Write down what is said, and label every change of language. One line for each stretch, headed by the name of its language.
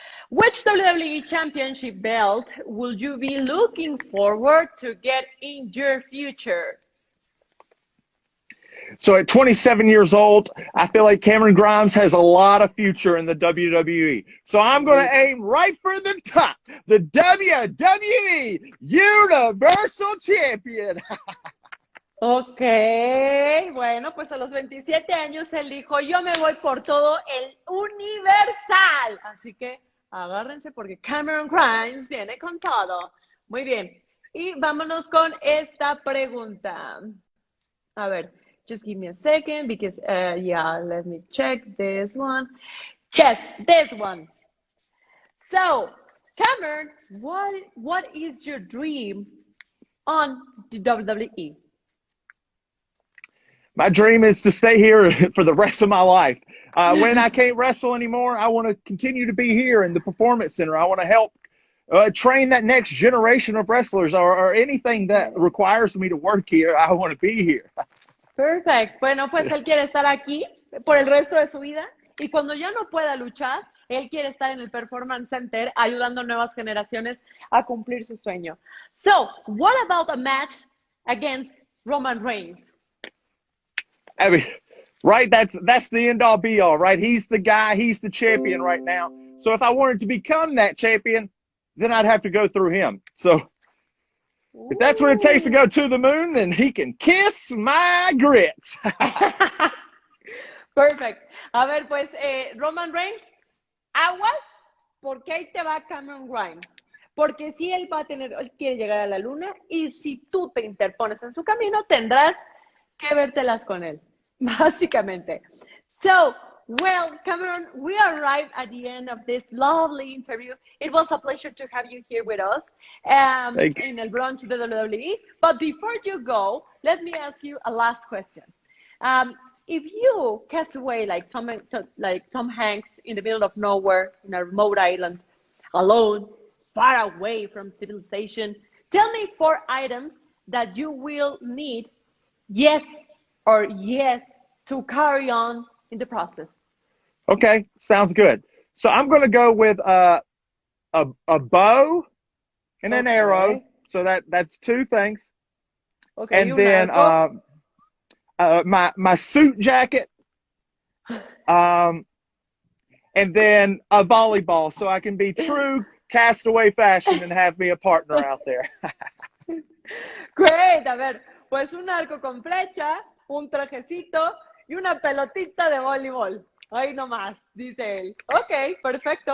English: Which WWE Championship belt will you be looking forward to get in your future? So at 27 years old, I feel like Cameron Grimes has a lot of future in the WWE. So I'm going to aim right for the top, the WWE Universal Champion.
Spanish: Ok, bueno, pues a los 27 años él dijo, yo me voy por todo el universal. Así que agárrense porque Cameron Grimes viene con todo. Muy bien. Y vámonos con esta pregunta. A ver.
English: Just give me a second because, yeah, let me check this one. Yes, this one. So, Cameron, what is your dream on the WWE? My dream is to stay here for the rest of my life. When I can't wrestle anymore, I want to continue to be here in the Performance Center. I want to help train that next generation of wrestlers or anything that requires me to work here. I want to be here. Perfect.
Spanish: Bueno, pues él quiere estar aquí por el resto de su vida y cuando ya no pueda luchar, él quiere estar en el Performance Center ayudando a nuevas generaciones a cumplir su sueño.
English: So, what about a match against Roman Reigns? I mean, right? That's the end all be all, right? He's the guy. He's the champion right now. So if I wanted to become that champion, then I'd have to go through him. So if that's what it takes to go to the moon, then he can kiss my grits. Perfect.
Spanish: A ver, pues, Roman Reigns, aguas, porque ahí te va Cameron Grimes. Porque si él quiere llegar a la luna y si tú te interpones en su camino, tendrás que vértelas con él, básicamente.
English: So, well, Cameron, we arrived at the end of this lovely interview. It was a pleasure to have you here with us in El Brunch de WWE. But before you go, let me ask you a last question. If you cast away like Tom Hanks in the middle of nowhere in a remote island, alone, far away from civilization, tell me 4 items that you will need, yes or yes, to carry on in the process. Okay, sounds good. So I'm going to go with a bow and an arrow. So that's 2 things. Ok, and
Spanish: un
English: then
Spanish: arco.
English: my suit jacket, um, and then a volleyball, so I can be true castaway fashion and have me a partner out there.
Spanish: Great, a ver, pues un arco con flecha, un trajecito y una pelotita de voleibol. Ahí nomás, dice él. Ok, perfecto.